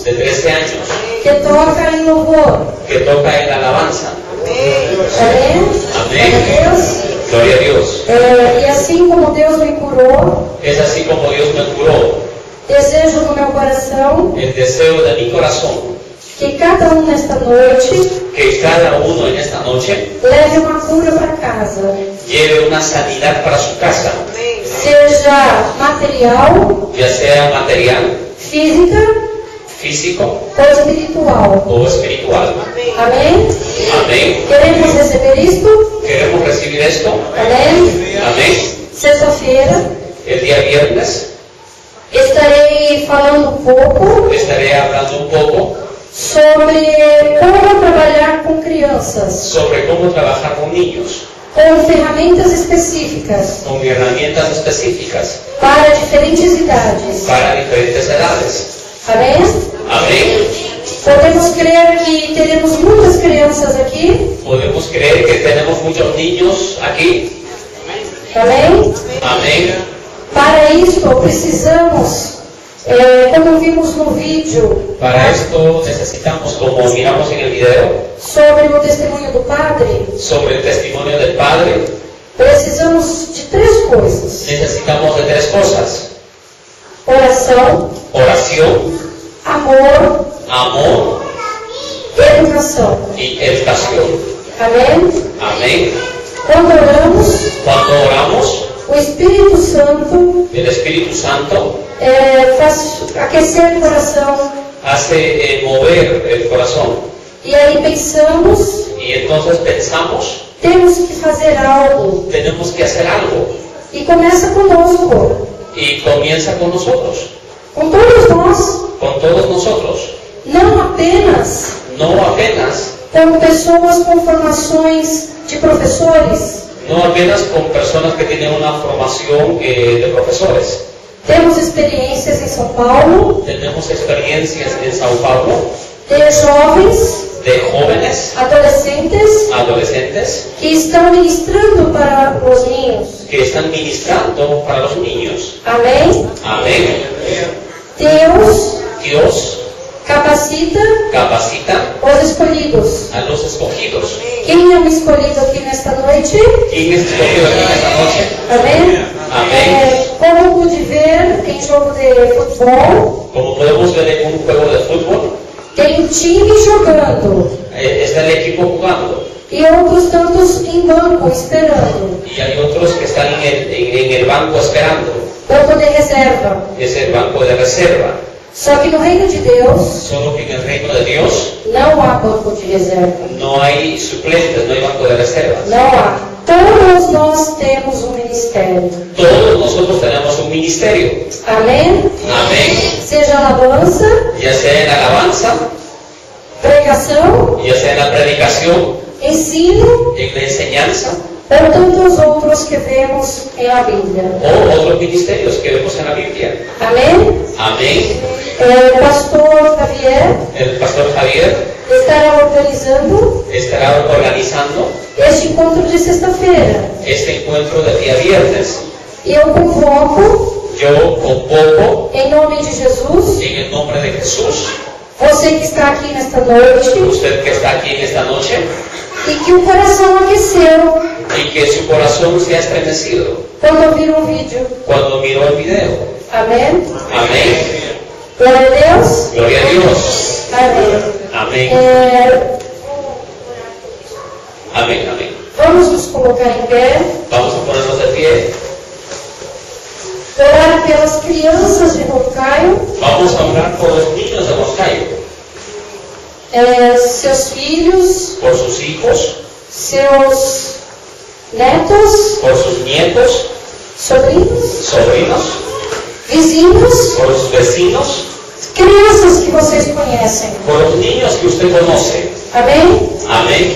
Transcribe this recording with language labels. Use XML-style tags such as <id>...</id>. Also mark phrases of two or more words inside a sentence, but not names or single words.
<es>de 13 años,</es> <pt>que toca em louvor.</pt> <es>que toca en la alabanza.</es> <pt>Amém? Amém. Glória a Deus.</pt> <es>Gloria a Dios.</es> <pt>E assim como Deus me curou,</pt> <es>Es así como Dios me curó.</es> <pt>desejo no meu coração</pt> <es>El deseo de mi corazón,</es> <pt>que cada um nesta noite</pt> <es>que cada uno en esta noche</es> <pt>leve uma cura para casa,</pt> <es>lleve una sanidad para su casa,</es> <pt>seja material,</pt> <es>ya sea material,</es> <pt>física</pt> <es>físico</es> <pt>ou espiritual.</pt> <es>o espiritual.</es> <pt>Amém?</pt> <es>Amén.</es> <pt>Queremos receber isto?</pt> <es>¿Queremos recibir esto?</es> <pt>Amém?</pt> <es>Amén.</es> <pt>Sexta-feira</pt> <es>El día viernes</es> <pt>estarei falando um pouco</pt> <es>estaré hablando un poco</es> <pt>sobre como trabalhar com crianças,</pt> <es>sobre cómo trabajar con niños,</es> <pt>com ferramentas específicas</pt> <es>con herramientas específicas</es> <pt>para diferentes idades.</pt> <es>para diferentes edades.</es> <pt>Amém?</pt> <es>Amén.</es> <pt>Podemos crer que teremos muitas crianças aqui.</pt> <es>Podemos creer que tenemos muchos niños aquí.</es> <pt>Amém?</pt> <es>Amén.</es> <pt>Para isso precisamos, como vimos no vídeo,</pt> <es>Para esto necesitamos, como miramos en el video,</es> <pt>sobre o testemunho do padre,</pt> <es>sobre el testimonio del Padre,</es> <pt>precisamos de 3 coisas:</pt> <es>necesitamos de 3 cosas:</es> <pt>oração,</pt> <es>oración,</es> <pt>amor,</pt> <es>amor</es> <pt>educação.</pt> <es>y educación.</es> <pt>Amém?</pt> <es>Amén.</es> <pt>Quando oramos,</pt> <es>Cuando oramos,</es> <pt>o Espírito Santo</pt> <es>el Espíritu Santo</es> <pt>faz aquecer o coração.</pt> <es>hace mover el corazón.</es> <pt>E aí pensamos,</pt> <es>Y entonces pensamos,</es> <pt>temos que fazer algo.</pt> <es>tenemos que hacer algo.</es> <pt>E começa conosco,</pt> <es>Y comienza con nosotros,</es> <pt>com todos nós.</pt> <es>con todos nosotros.</es> <pt>Não apenas</pt> <es>No apenas,</es> <pt>com pessoas com formações de professores.</pt> <es>no apenas con personas que tienen una formación de profesores.</es> <pt>Temos experiências em São Paulo</pt> <es>Tenemos experiencias en Sao Paulo</es> <pt>de jovens,</pt> <es>de jóvenes,</es> <pt>adolescentes,</pt> <es>adolescentes,</es> <pt>que estão ministrando para os ninhos.</pt> <es>que están ministrando para los niños.</es> <pt>Amém?</pt> <es>Amén.</es> <pt>Deus</pt> <es>Dios</es> <pt>capacita</pt> <es>capacita</es> <pt>os escolhidos.</pt> <es>a los escogidos.</es> <pt>Quem é o escolhido aqui nesta noite?</pt> <es>¿Quién es escogido aquí en esta noche?</es> <pt>Amém? Amém. Como pude ver em jogo de futebol,</pt> <es>Como podemos ver en un juego de fútbol,</es> <pt>tem um time jogando</pt> <es>está el equipo jugando</es> <pt>e outros tantos em banco esperando.</pt> <es>y hay otros que están en el banco esperando.</es> <pt>Banco de reserva.</pt> <es>Es el banco de reserva.</es> <pt>Só que no reino de Deus</pt> <es>Solo que en el reino de Dios</es> <pt>não há banco de reserva.</pt> <es>no hay suplentes, no hay banco de reservas.</es> <pt>Não há. Todos nós temos um ministério.</pt> <es>Todos nosotros tenemos un ministerio.</es> <pt>Amém?</pt> <es>Amén.</es> <pt>Seja alabança,</pt> <es>Ya sea en alabanza,</es> <pt>pregação,</pt> <es>ya sea en la predicación,</es> <pt>ensino</pt> <es>en la enseñanza</es> <pt>ou tantos outros que vemos na Bíblia.</pt> <es>o otros ministerios que vemos en la Biblia.</es> <pt>Amém?</pt> <es>Amén.</es> <pt>O pastor Javier</pt> <es>El pastor Javier</es> <pt>estará organizando</pt> <es>estará organizando</es> <pt>este encontro de sexta-feira.</pt> <es>este encuentro del día viernes.</es> <pt>E eu convoco,</pt> <es>Yo convoco</es> <pt>em nome de Jesus,</pt> <es>en el nombre de Jesús,</es> <pt>você que está aqui nesta noite,</pt> <es>usted que está aquí en esta noche,</es> <pt>e que o coração aqueceu</pt> <es>y que su corazón se ha estremecido</es> <pt>quando viram o vídeo.</pt> <es>cuando miró el video.</es> <pt>Amém?</pt> <es>Amén.</es> <pt>Glória a Deus.</pt> <es>Gloria a Dios.</es> <pt>Amém.</pt> <es>Amén. Amén, amén.</es> <pt>Vamos nos colocar em pé.</pt> <es>Vamos a ponernos de pie.</es> <pt>Orar pelas crianças de Roncaio,</pt> <es>Vamos a orar por los niños de Roncaio,</es> <pt>seus filhos,</pt> <es>por sus hijos,</es> <pt>seus netos,</pt> <es>por sus nietos,</es> <pt>sobrinhos,</pt> <es>sobrinos,</es> <pt>vizinhos,</pt> <es>por sus vecinos,</es> <pt>crianças que vocês conhecem.</pt> <es>por los niños que usted conoce.</es> <pt>Amém?</pt> <es>Amén.</es>